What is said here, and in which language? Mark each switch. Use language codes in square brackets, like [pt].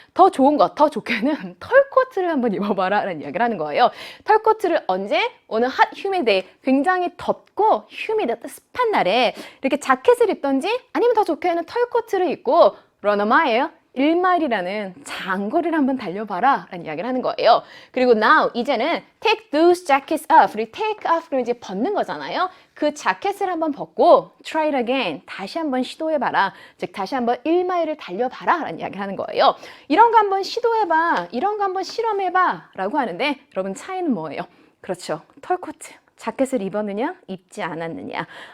[ko] 더 좋은 것, 더 좋게는 털코트를 한번 입어봐라 라는 이야기를 하는 거예요. 털코트를 언제? 오늘 [en] hot humid day, [ko] 굉장히 덥고 humid, 습한 날에 이렇게 자켓을 입던지, 아니면 더 좋게는 털코트를 입고 [en] run a mile, [ko] 1마일이라는 장거리를 한번 달려봐라 라는 이야기를 하는 거예요. 그리고 [en] now, [ko] 이제는 [en] take those jackets off. [ko] 우리 take off 그러면 이제 벗는 거잖아요. 그 자켓을 한번 벗고 [en] try it again, [ko] 다시 한번 시도해봐라. 즉 다시 한번 1마일을 달려봐라 라는 이야기를 하는 거예요. 이런 거 한번 시도해봐, 이런 거 한번 실험해봐 라고 하는데, 여러분 차이는 뭐예요? 그렇죠, 털코트, 자켓을 입었느냐 입지 않았느냐.